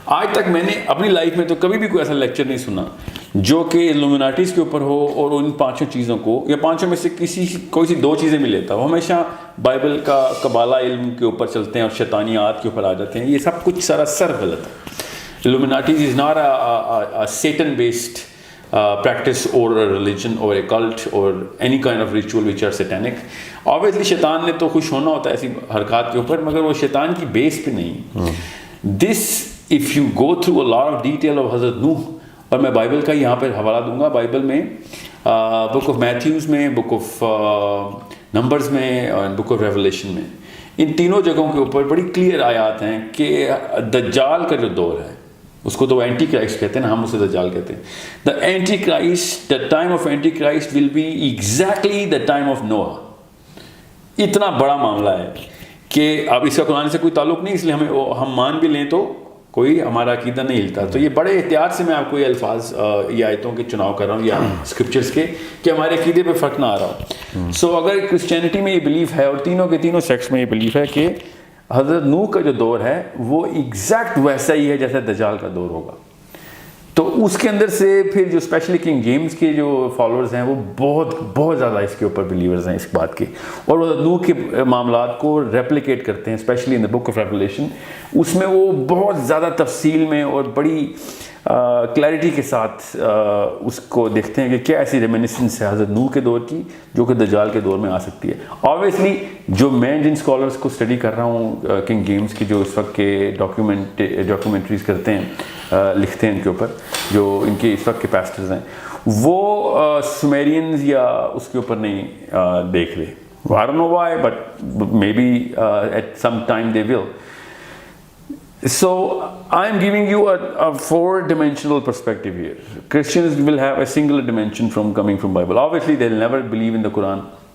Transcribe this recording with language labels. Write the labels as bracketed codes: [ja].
[ur] آج تک میں نے اپنی لائف میں تو کبھی بھی کوئی ایسا لیکچر نہیں سنا جو کہ ایلومیناٹیز کے اوپر ہو اور ان 5 چیزوں کو یا 5 میں سے کوئی سی 2 چیزیں بھی لیتا. وہ ہمیشہ بائبل کا قبالہ علم کے اوپر چلتے ہیں اور شیطانیات کے اوپر آ جاتے ہیں. یہ سب کچھ سراسر غلط ہے. [en] Illuminatis is not a Satan-based practice or a religion or a cult or any kind of ritual which are satanic. [ur] Obviously شیطان نے تو خوش ہونا ہوتا ہے ایسی حرکات کے اوپر، مگر وہ شیطان کی بیس پہ نہیں. [en] This if you go through a lot of detail of [ur] حضرت نوح، اور میں بائبل کا یہاں پہ حوالہ دوں گا، بائبل میں بک آف میتھیوز میں، بک آف نمبرز میں اور بک آف ریولیشن میں، ان تینوں جگہوں کے اوپر بڑی کلیئر آیات ہیں کہ دجال کا جو دور ہے اس کو تو اینٹی کرائسٹ کہتے ہیں نا، ہم اسے دجال کہتے ہیں. [en] The antichrist, the time of antichrist will be exactly the time of نوح. [ur] اتنا بڑا معاملہ ہے کہ اب اس کا قرآن سے کوئی تعلق نہیں، اس لیے ہم مان بھی لیں تو کوئی ہمارا عقیدہ نہیں ہلتا. تو یہ بڑے احتیاط سے میں آپ کو یہ الفاظ یہ آیتوں کے چناؤ کر رہا ہوں یا اسکرپچرس کے، کہ ہمارے عقیدے پہ فرق نہ آ رہا ہو. سو اگر کرسچینٹی میں یہ بلیف ہے اور تینوں کے تینوں سیکٹس میں یہ بلیف ہے کہ حضرت نوح کا جو دور ہے وہ ایگزیکٹ ویسا ہی ہے جیسے دجال کا دور ہوگا. تو اس کے اندر سے پھر جو اسپیشلی کنگ جیمز کے جو فالوورز ہیں وہ بہت زیادہ اس کے اوپر بلیورز ہیں اس بات کے، اور وہ نوح کے معاملات کو ریپلیکیٹ کرتے ہیں، especially in the book of revelation. اس میں وہ بہت زیادہ تفصیل میں اور بڑی کلیئرٹی کے ساتھ اس کو دیکھتے ہیں کہ کیا ایسی ریمینسنس ہے حضرت نوح کے دور کی جو کہ دجال کے دور میں آ سکتی ہے. آبویسلی جو میں جن اسکالرس کو اسٹڈی کر رہا ہوں کنگ جیمز کی، جو اس وقت کے ڈاکیومنٹریز کرتے ہیں، لکھتے ہیں ان کے اوپر، جو ان کے اس وقت کے پیسٹرز ہیں، وہ سومیرینز یا اس کے اوپر نہیں دیکھ رہے. [en] I don't know why, but maybe at some time they will. So I am giving you a four-dimensional perspective here. Christians will have a singular dimension from coming from Bible. Obviously, they'll never believe in the Quran.